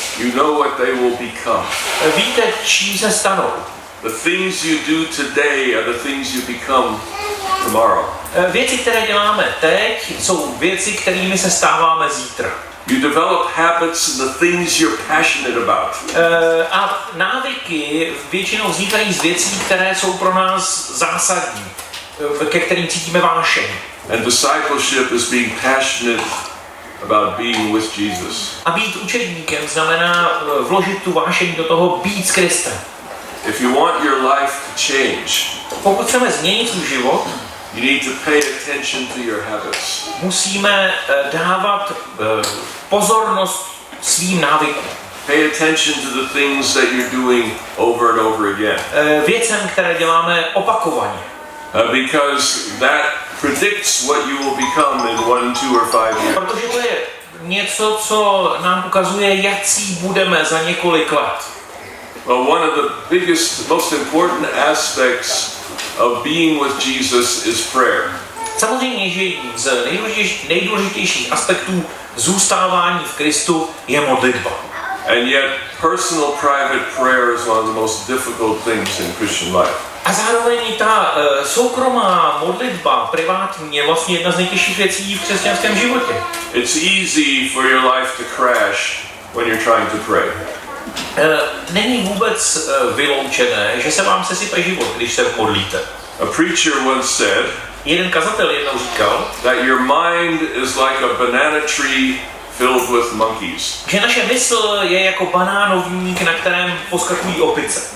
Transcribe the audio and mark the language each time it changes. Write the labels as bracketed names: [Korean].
[English] you know what they will become. [Czech] víte, čím se stanou. [English] The things you do today are the things you become tomorrow. [Czech] Věci, které děláme teď, jsou věci, kterými se stáváme zítra. [English] You develop habits in the things you're passionate about. [Czech] A návyky většinou vznikají z věcí, které jsou pro nás zásadní, ke kterým cítíme vášeň. [English] And discipleship is being passionate about being with Jesus. [Czech] A být učedníkem znamená vložit tu vášeň do toho být s Kristem. [English] If you want your life to change, [Czech] Pokud chceme změnit svůj život, [English] you need to pay attention to your habits. [Czech] musíme dávat pozornost svým návykům. [English] Pay attention to the things that you're doing over and over again. [Czech] Věcem, které děláme opakovaně. [English] Because that predicts what you will become in 1, 2, or 5 years. [Czech] Protože to je něco, co nám ukazuje, jaký budeme za několik let. [English] Well, one of the biggest, most important aspects of being with Jesus is prayer. [Czech] Samozřejmě, že jedním z nejdůležitějších aspektů zůstávání v Kristu je modlitba. [English] And yet, personal private prayer is one of the most difficult things in Christian life. [Czech] A zároveň ta soukromá modlitba, privátní, je vlastně jedna z nejtěžších věcí v křesťanském životě. [English] It's easy for your life to crash when you're trying to pray. [Czech] Není vůbec vyloučené, že se vám sesype život, když se modlíte. [English] A preacher once said, [Czech] Jeden kazatel jednou říkal, [English] that your mind is like a banana tree filled with monkeys. [Czech] že naše mysl je jako banánovník, na kterém poskakují opice.